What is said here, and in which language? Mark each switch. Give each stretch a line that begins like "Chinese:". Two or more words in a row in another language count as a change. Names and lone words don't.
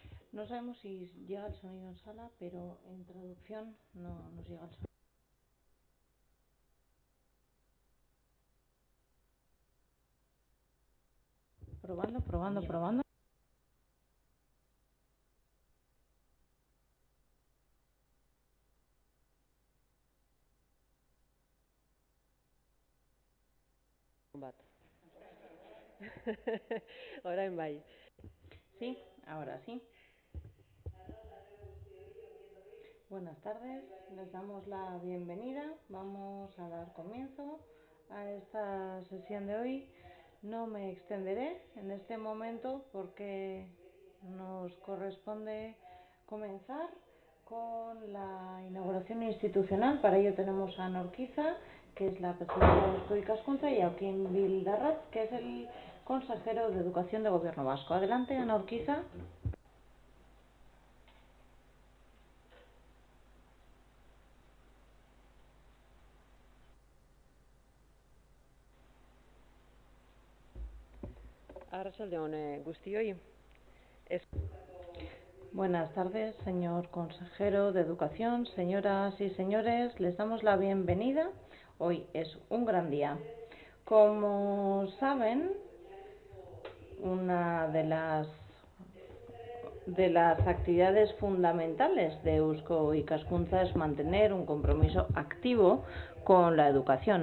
Spanish: No sabemos si llega el sonido en sala, pero en traducción no nos llega el sonido. Probando.
Basque: Bat. Orain bai.
Spanish: Sí, ahora sí. Buenas tardes, les damos la bienvenida. Vamos a dar comienzo a esta sesión de hoy. No me extenderé en este momento porque nos corresponde comenzar con la inauguración institucional. Para ello tenemos a Ana Urquiza, que es la presidenta de Eusko Ikaskuntza, y a Joaquín Bildarratz, que es el consejero de Educación del Gobierno Vasco. Adelante, Ana Urquiza.
Basque: Arratsalde on guztioi.
Spanish: Buenas tardes, señor consejero de Educación, señoras y señores, les damos la bienvenida. Hoy es un gran día. Como saben, una de las actividades fundamentales de Eusko Ikaskuntza es mantener un compromiso activo con la educación.